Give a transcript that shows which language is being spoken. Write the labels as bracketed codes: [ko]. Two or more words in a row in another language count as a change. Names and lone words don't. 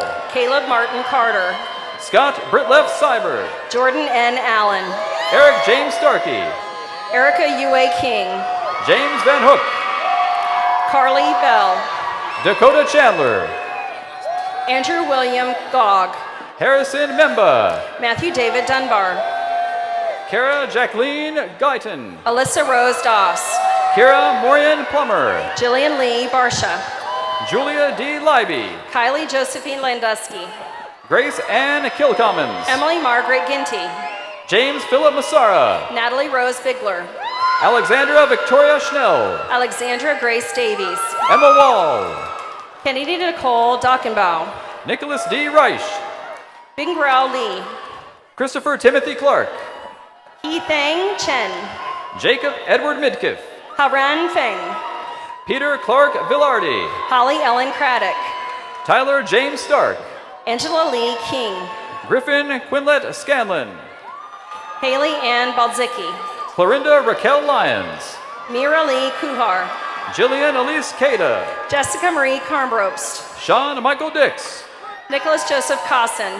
[en] Caleb Martin Carter. Scott Britlef Cyber. Jordan N. Allen. Eric James Starkey. Erica Yue King. James Van Hook. Carly Bell. Dakota Chandler. Andrew William Gogg. Harrison Memba. Matthew David Dunbar. Kara Jacqueline Guyton. Alyssa Rose Doss. Kira Morian Plummer. Jillian Lee Barsha. Julia D. Libby. Kylie Josephine Landusky. Grace Ann Kilcommons. Emily Margaret Ginty. James Philip Massara. Natalie Rose Bigler. Alexandra Victoria Schnell. Alexandra Grace Davies. Emma Wall. Kennedy Nicole Dockenbaugh. Nicholas D. Reich. Bingrao Lee. Christopher Timothy Clark. Heathang Chen. Jacob Edward Midkiff. Haran Feng. Peter Clark Villardi. Holly Ellen Craddock. Tyler James Stark. Angela Lee King. Griffin Quinlet Scanlon. Haley Ann Baldzicki. Clorinda Raquel Lyons. Mira Lee Kuhar. Jillian Elise Cada. Jessica Marie Carnbrobst. Sean Michael Dix. Nicholas Joseph Cosson.